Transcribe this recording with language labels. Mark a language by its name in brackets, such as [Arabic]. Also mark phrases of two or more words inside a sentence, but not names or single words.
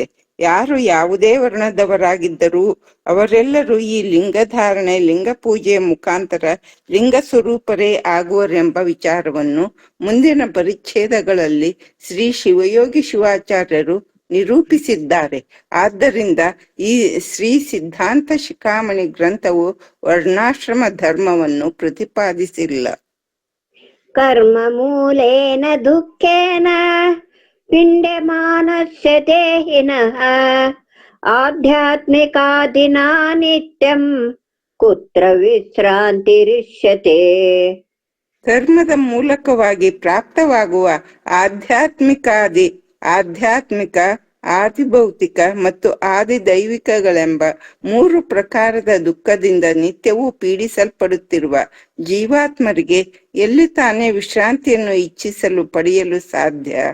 [Kannada] ಯಾರು ಯಾವುದೇ ವರ್ಣದವರಾಗಿದ್ದರೂ ಅವರೆಲ್ಲರೂ ಈ ಲಿಂಗಧಾರಣೆ, ಲಿಂಗ ಪೂಜೆಯ ಮುಖಾಂತರ ಲಿಂಗ ಸ್ವರೂಪರೇ ಆಗುವರೆಂಬ ವಿಚಾರವನ್ನು ಮುಂದಿನ ಪರಿಚ್ಛೇದಗಳಲ್ಲಿ ಶ್ರೀ ಶಿವಯೋಗಿ ಶಿವಾಚಾರ್ಯರು ನಿರೂಪಿಸಿದ್ದಾರೆ. ಆದ್ದರಿಂದ ಈ ಶ್ರೀ ಸಿದ್ಧಾಂತ ಶಿಖಾಮಣಿ ಗ್ರಂಥವು ವರ್ಣಾಶ್ರಮ ಧರ್ಮವನ್ನು ಪ್ರತಿಪಾದಿಸಿಲ್ಲ. [Sanskrit] कर्म मूलेन दुःखेन पिण्ड्यमानस्य देहिनः आध्यात्मिकादिना नित्यं कुत्र विश्रान्तिरिष्यते. [Kannada] ಕರ್ಮದ ಮೂಲಕವಾಗಿ ಪ್ರಾಪ್ತವಾಗುವ ಆಧ್ಯಾತ್ಮಿಕ, ಆದಿಭೌತಿಕ ಮತ್ತು ಆದಿದೈವಿಕಗಳೆಂಬ ಮೂರು ಪ್ರಕಾರದ ದುಃಖದಿಂದ ನಿತ್ಯವೂ ಪೀಡಿಸಲ್ಪಡುತ್ತಿರುವ ಜೀವಾತ್ಮರಿಗೆ ಎಲ್ಲಿ ತಾನೇ ವಿಶ್ರಾಂತಿಯನ್ನು ಇಚ್ಛಿಸಲು ಪಡೆಯಲು ಸಾಧ್ಯ?